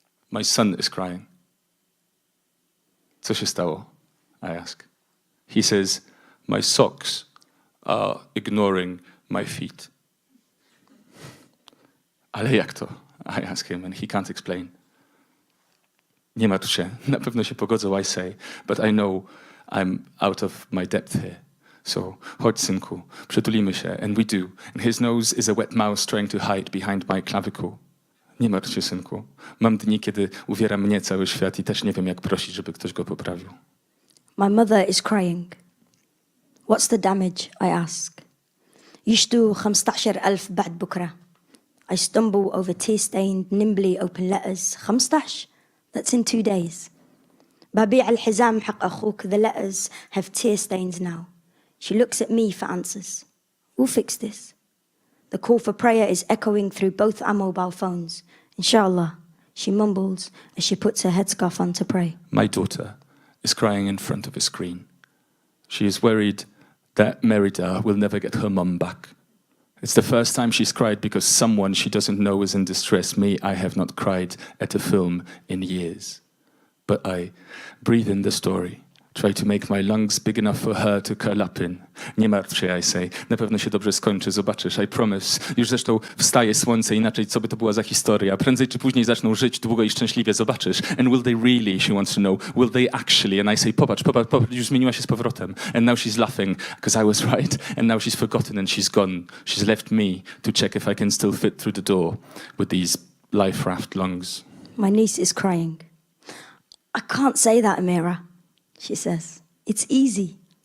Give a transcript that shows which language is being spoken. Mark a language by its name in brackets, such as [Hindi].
[English] My son is crying. [Polish] Co się stało? [English] I ask. He says, my socks are ignoring my feet. [Polish] Ale jak to? [English] I ask him, and he can't explain. [Polish] Nie martw się, na pewno się pogodzą, [English] I say, but I know I'm out of my depth here. So, [Polish] chodź synku, przytulimy się, [English] and we do. And his nose is a wet mouse trying to hide behind my clavicle. [Polish] Nie martw się, synku. Mam dni, kiedy uwiera mnie cały świat i też nie wiem, jak prosić, żeby ktoś go poprawił. [English] My mother is crying. What's the damage? I ask. [Arabic] يشتو 15,000 بعد بكرة. [English] I stumble over tear-stained, nimbly open letters. 15? That's in 2 days. [Arabic] ببيع الحزام حق أخوك. [English] The letters have tear stains now. She looks at me for answers. We'll fix this. The call for prayer is echoing through both our mobile phones. Inshallah, she mumbles as she puts her headscarf on to pray. My daughter is crying in front of a screen. She is worried that Merida will never get her mum back. It's the first time she's cried because someone she doesn't know is in distress. Me, I have not cried at a film in years. But I breathe in the story. Try to make my lungs big enough for her to curl up in. [Polish] Nie martw się, [English] I say. [Polish] Na pewno się dobrze skończy, zobaczysz, [English] I promise. [Polish] Już zresztą wstaje słońce, inaczej co by to była za historia. Prędzej czy później zaczną żyć długo i szczęśliwie, zobaczysz. [English] And will they really, she wants to know, will they actually? And I say, [Polish] popatrz, już zmieniła się z powrotem. [English] And now she's laughing, because I was right. And now she's forgotten and she's gone. She's left me to check if I can still fit through the door with these life raft lungs. My niece is crying. I can't say that, Amerah, she says. It's easy.